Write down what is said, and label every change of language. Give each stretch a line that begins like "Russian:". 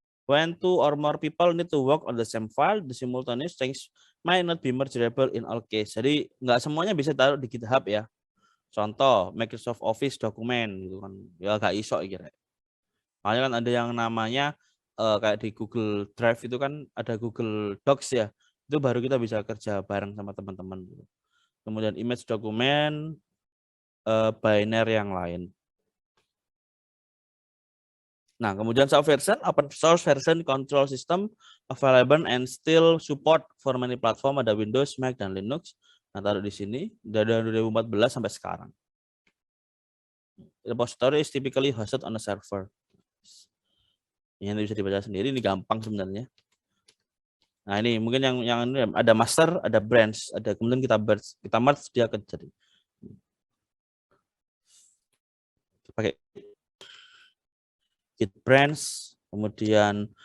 English: When two or more people need to work on the same file, the simultaneous change might not be mergeable in all case.
Indonesian: Jadi nggak semuanya bisa taruh di GitHub ya. Contoh Microsoft Office dokumen gitu kan, ya nggak iso kira. Makanya kan ada yang namanya kayak di Google Drive itu kan ada Google Docs ya. Itu baru kita bisa kerja bareng sama teman-teman. Kemudian image dokumen, binary yang lain. Nah, kemudian
English: version, open source version control system available and still support for many platform,
Indonesian: ada Windows, Mac, dan Linux. Nah, taruh di sini, dari 2014 sampai sekarang.
English: Repository is typically hosted on a server.
Indonesian: Ini bisa dibaca sendiri, ini gampang sebenarnya. Nah, ini mungkin yang ini ada master, ada branch, ada kemudian kita merge dia akan jadi. Pakai git branch, kemudian